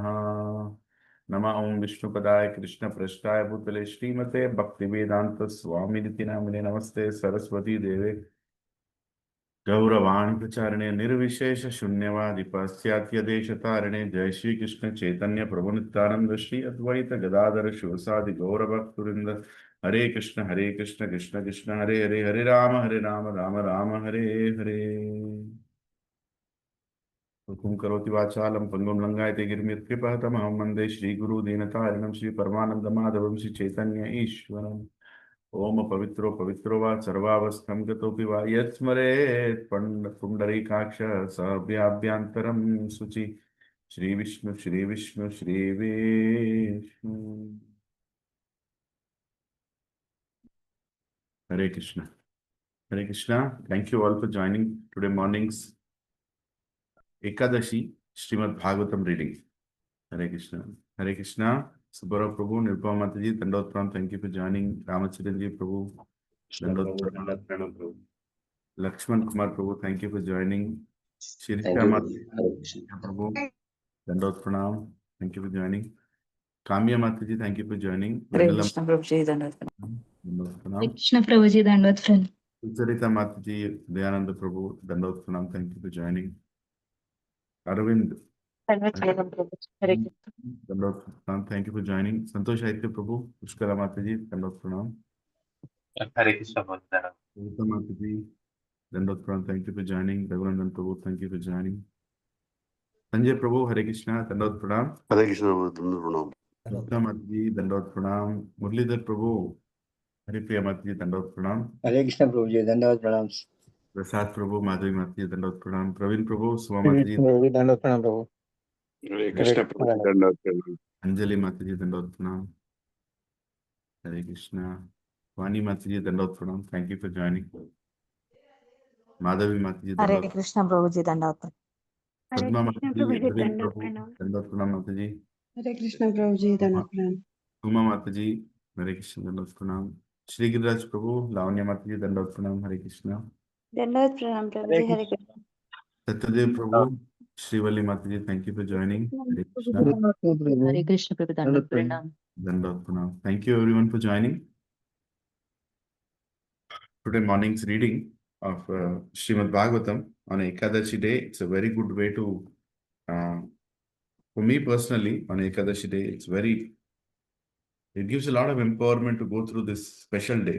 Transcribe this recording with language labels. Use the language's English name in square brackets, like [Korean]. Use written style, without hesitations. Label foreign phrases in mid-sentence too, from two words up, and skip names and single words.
[Sanskrit] नमः ओं विष्णुपदाय कृष्ण पृष्ठाय भूतले श्रीमते भक्तिवेदांत स्वामिनिति नामिने नमस्ते सरस्वती देवे गौरवाणी प्रचारिणे निर्विशेष शून्यवादी पाश्चात्य देश तारिणे। जय श्री कृष्ण चैतन्य प्रभु नित्यानंद श्री अद्वैत गदाधर शिवसादि गौरभक्तवृंद। हरे कृष्ण कृष्ण कृष्ण हरे हरे, हरे राम राम राम हरे हरे। हुकुम करोति वाचालं पंगुं लंघयते गिरिमित्कृपः तमहं वन्दे श्रीगुरु दीनतारिणं श्री परमानन्दमाधवं श्री चैतन्य ईश्वरम्। ओम पवित्रो पवित्रो वा सर्वावस्थं गतोऽपि वा यत्स्मरेत् पुण्डरीकाक्ष सव्याभ्यान्तरं शुचि। श्री विष्णु श्री विष्णु श्री विष्णु। हरे कृष्णा, हरे कृष्णा। [English] Thank you all for joining today morning's Ekadashi Srimad Bhagavatam reading. Hare Krishna, Hare Krishna. Subhara Prabhu, Nirupama Mataji, Dandot Pranam, thank you for joining. Ramacharanji Prabhu, Dandot Pranam. Lakshman Kumar Prabhu, thank you for joining. Thank Shirika you, Mataji Hare Krishna. Prabhu, Dandot Pranam, thank you for joining. Kamya Mataji, thank you for joining. Hare Vanilla Krishna Prabhuji, Dandot Dandot Hare Pranam. Krishna Prabhuji, Dandot friend. Sucharita Mataji, Dayananda Prabhu, Dandot Pranam, thank you for joining. Arvind, Hare Krishna. Dandot Pranam, thank you for joining. Santosh Aitya Prabhu, Pushkala Mataji, Dandot Pranam. Hare Krishna, Bhagavatam. Gautam Mataji, Dandot Pranam, thank you for joining. Raghurandan Prabhu, thank you for joining. Sanjay Prabhu, Hare Krishna, Dandot Pranam. Hare Krishna, Dandot Pranam. Gautam Mataji, Dandot Pranam. Murlidhar Prabhu, Haripriya Mataji, Dandot Pranam. [Hindi] हरे कृष्ण प्रभु जी धन्यवाद प्रणाम [English] Prasad Prabhu, Madhavi Mataji, Dandot Pranam. Praveen Prabhu, Suma [Hindi] हरे [English] Mataji, [Hindi] कृष्ण प्रभु जी धन्यवाद प्रणाम प्रभु [English] Hare [Hindi] हरे [English] Krishna, [Hindi] कृष्ण धन्यवाद [English] Dandot Pranam. Anjali Mataji, Dandot Pranam. Hare Krishna. Vani Mataji, Dandot Pranam. Thank you for joining. Madhavi Mataji, Hare Dandot. Krishna Prabhuji Dandavata. Hare Padma Krishna Mataji, Prabhuji, Praveen Dandot Prabhu, pranam. Dandot Pranam Mataji. [Hindi] हरे कृष्ण प्रभु जी धन्यवाद प्रणाम [English] Uma Mataji, Hare Krishna, Dandot Pranam. Shri Giriraj Prabhu, Lavanya Mataji, Dandot Pranam, Hare Krishna. Dandot pranam [Hindi] हरे [English] Prabhuji, Hare [Hindi] कृष्ण [English] Krishna. Satyadev Prabhu, Srivalli Mataji, thank you for joining. Hare Krishna. Hare Krishna Prabhu Dandavata Pranam. Dandot Pranam. Thank you everyone for joining. Today morning's reading of Srimad Bhagavatam on Ekadashi day. It's a very good way to For me personally, on Ekadashi day, it gives a lot of empowerment to go through this special day.